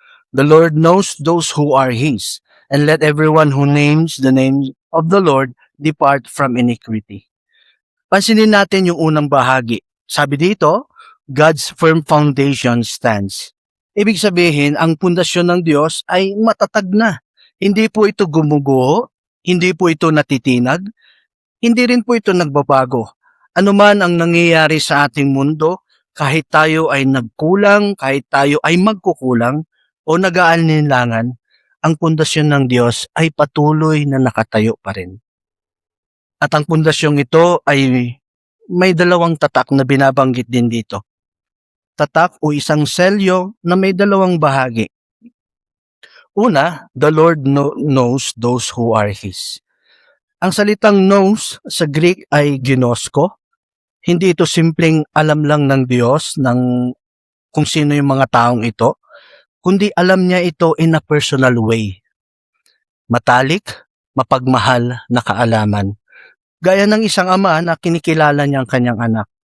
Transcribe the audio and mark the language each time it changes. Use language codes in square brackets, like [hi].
[en] The Lord knows those who are His, and let everyone who names the name of the Lord depart from iniquity. [tl] Pansinin natin yung unang bahagi. Sabi dito, [en] God's firm foundation stands. [tl] Ibig sabihin, ang pundasyon ng Diyos ay matatag na. Hindi po ito gumuguho, hindi po ito natitinag, hindi rin po ito nagbabago. Ano man ang nangyayari sa ating mundo, kahit tayo ay nagkulang, kahit tayo ay magkukulang o nag-aalinlangan, ang pundasyon ng Diyos ay patuloy na nakatayo pa rin. At ang pundasyong ito ay may dalawang tatak na binabanggit din dito. Tatak o isang selyo na may dalawang bahagi. [en] Una, the Lord knows those who are His. [tl] Ang salitang knows sa Greek ay ginosko. Hindi ito simpleng alam lang ng Diyos kung sino yung mga taong ito, kundi alam niya ito [en] in a personal way. [tl] Matalik, mapagmahal na kaalaman. Gaya ng isang ama na kinikilala niya ang kanyang anak.